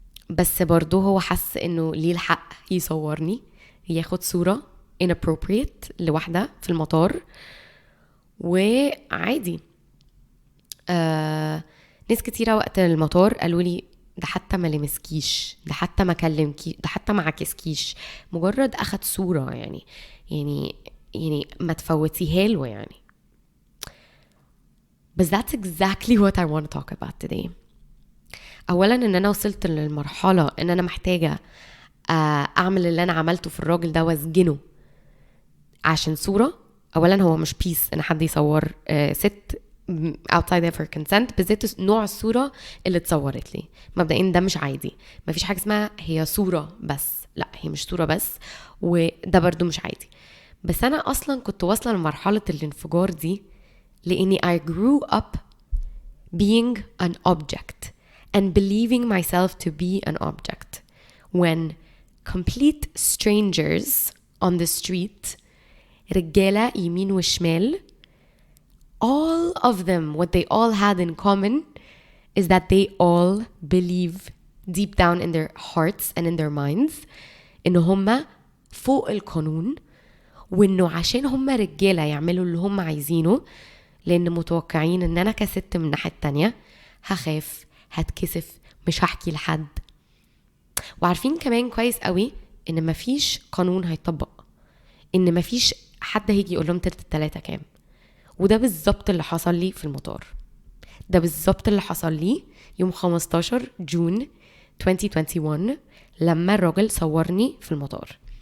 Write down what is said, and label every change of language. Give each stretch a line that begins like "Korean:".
Arabic: بس برضو هو حس انه ليه الحق يصورني ياخد صورة inappropriate لواحدة في المطار، وعادي. ناس كتيرة وقت المطار قالوا لي ده حتى ما لمسكيش، ده حتى ما كلمكيش، ده حتى ما عكسكيش، مجرد اخد صورة يعني ما تفوتيها له يعني.
English: But that's exactly what I want to talk about today.
Arabic: اولا ان انا وصلت للمرحله ان انا محتاجه اعمل اللي انا عملته في الراجل ده واسجنه عشان صوره. اولا هو مش بيس ان حد يصور ست
English: outside of her consent،
Arabic: بالذات نوع الصوره اللي اتصورت لي. مبدئيا ده مش عادي، مفيش حاجه اسمها هي صوره بس، لا هي مش صوره بس، وده برضو مش عادي. بس أنا أصلا كنت واصلة لمرحلة الانفجار دي لأني
English: I grew up being an object and believing myself to be an object when complete strangers on the street,
Arabic: رجالة يمين وشمال,
English: all of them, what they all had in common is that they all believe deep down in their hearts and in their minds
Arabic: إن هما فوق القانون, وإنه عشان هما رجالة يعملوا اللي هما عايزينه, لأن متوقعين إن أنا كست من الناحية التانية هخاف, هتكسف, مش هحكي لحد. وعارفين كمان كويس قوي إن مفيش قانون هيطبق, إن مفيش حد هيجي يقول لهم تلت التلاتة كام. وده بالظبط اللي حصل لي في المطار. ده بالظبط اللي حصل لي يوم 15 جون 2021 لما الراجل صورني في المطار.